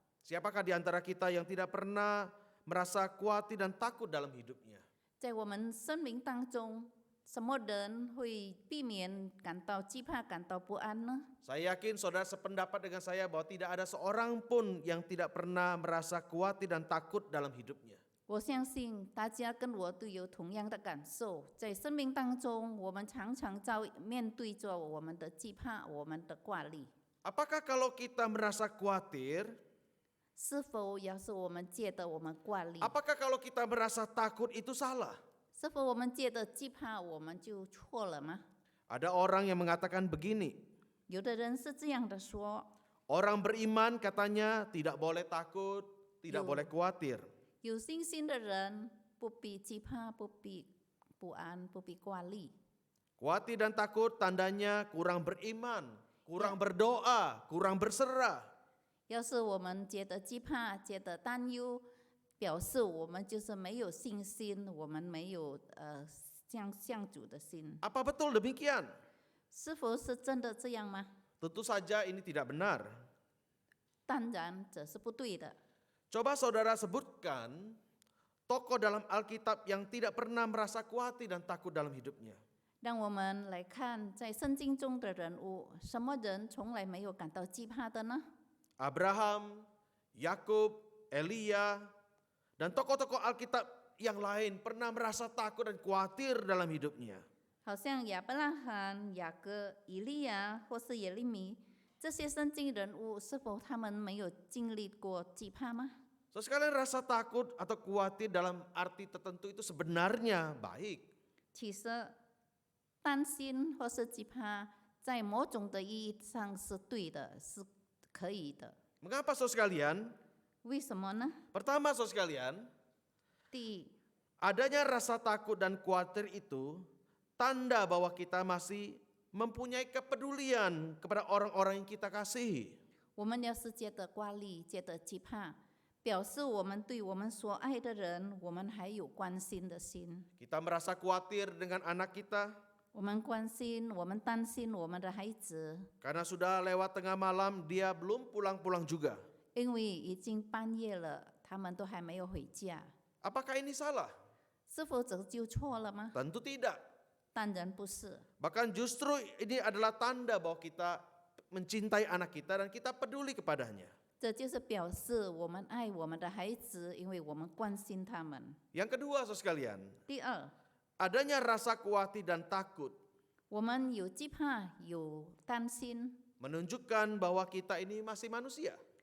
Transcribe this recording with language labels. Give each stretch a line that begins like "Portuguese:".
Indonesian: Siapakah di antara kita yang tidak pernah merasa khawatir dan takut dalam hidupnya?
Chinese: 在我们生命当中，什么人会避免感到惧怕、感到不安呢？
Indonesian: Saya yakin saudara sependapat dengan saya bahwa tidak ada seorang pun yang tidak pernah merasa khawatir dan takut dalam hidupnya.
Chinese: 我相信大家跟我都有同样的感受，在生命当中，我们常常面对着我们的惧怕、我们的挂虑。
Indonesian: Apakah kalau kita merasa khawatir,
Chinese: 是否要是我们觉得我们挂虑，
Indonesian: apakah kalau kita merasa takut itu salah?
Chinese: 是否我们觉得惧怕，我们就错了吗？
Indonesian: Ada orang yang mengatakan begini,
Chinese: 有的人是这样的说，
Indonesian: orang beriman katanya tidak boleh takut, tidak boleh khawatir.
Chinese: 有信心的人不必惧怕，不必不安，不必挂虑。
Indonesian: Khawatir dan takut tandanya kurang beriman, kurang berdoa, kurang berserah.
Chinese: 要是我们觉得惧怕、觉得担忧，表示我们就是没有信心，我们没有向主的心。
Indonesian: Apa betul demikian?
Chinese: 是否是真的这样吗？
Indonesian: Tentu saja ini tidak benar.
Chinese: 当然，这是不对的。
Indonesian: Coba saudara sebutkan tokoh dalam Alkitab yang tidak pernah merasa khawatir dan takut dalam hidupnya.
Chinese: 让我们来看，在圣经中的人物，什么人从来没有感到惧怕的呢？
Indonesian: Abraham, Yakub, Elia, dan tokoh-tokoh Alkitab yang lain pernah merasa takut dan khawatir dalam hidupnya.
Chinese: 好像亚伯拉罕、雅各、以利亚或是耶利米这些圣经人物，是否他们没有经历过惧怕吗？
Indonesian: Sesekali rasa takut atau khawatir dalam arti tertentu itu sebenarnya baik.
Chinese: 其实，担心或是惧怕，在某种的意义上是对的，是可以的。
Indonesian: Mengapa saudara sekalian?
Chinese: 为什么呢？
Indonesian: Pertama saudara sekalian,
Chinese: 第一，
Indonesian: adanya rasa takut dan khawatir itu tanda bahwa kita masih mempunyai kepedulian kepada orang-orang yang kita kasihi.
Chinese: 我们要是觉得挂虑、觉得惧怕，表示我们对我们所爱的人，我们还有关心的心。
Indonesian: Kita merasa khawatir dengan anak kita
Chinese: 我们关心，我们担心我们的孩子，
Indonesian: karena sudah lewat tengah malam dia belum pulang-pulang juga.
Chinese: 因为已经半夜了，他们都还没有回家。
Indonesian: Apakah ini salah?
Chinese: 是否这就错了吗？
Indonesian: Tentu tidak.
Chinese: 当然不是。
Indonesian: Bahkan justru ini adalah tanda bahwa kita mencintai anak kita dan kita peduli kepadanya.
Chinese: 这就是表示我们爱我们的孩子，因为我们关心他们。
Indonesian: Yang kedua saudara sekalian,
Chinese: 第二，
Indonesian: adanya rasa khawatir dan takut
Chinese: 我们有惧怕，有担心，
Indonesian: menunjukkan bahwa kita ini masih manusia.